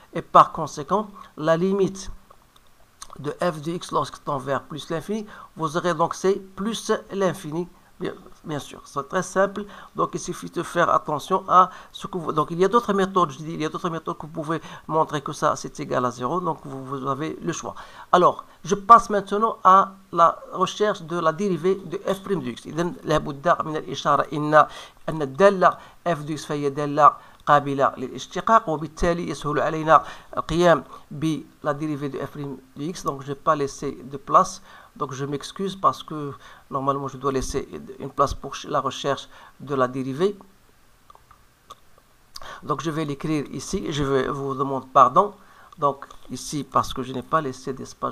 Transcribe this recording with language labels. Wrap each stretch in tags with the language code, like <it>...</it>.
<fr>Et par conséquent, la limite de f de x lorsque tend vers plus l'infini, vous aurez donc c'est plus l'infini. Bien sûr, c'est très simple. Donc, il suffit de faire attention à ce que vous... Donc, il y a d'autres méthodes, je dis, il y a d'autres méthodes que vous pouvez montrer que ça, c'est égal à 0. Donc, vous avez le choix. Alors, je passe maintenant à la recherche de la dérivée de f' de x.</fr> <ar>إذن لابد من الإشارة أن الدالة f de x فهي دالة قابلة للاشتقاق وبالتالي يسهل علينا القيام بلا</ar> <fr>dérivée de f' de x. Donc, je ne vais pas laisser de place. Donc je m'excuse parce que normalement je dois laisser une place pour la recherche de la dérivée. Donc je vais l'écrire ici. Je vous demande pardon. Donc ici parce que je n'ai pas laissé d'espace.</fr>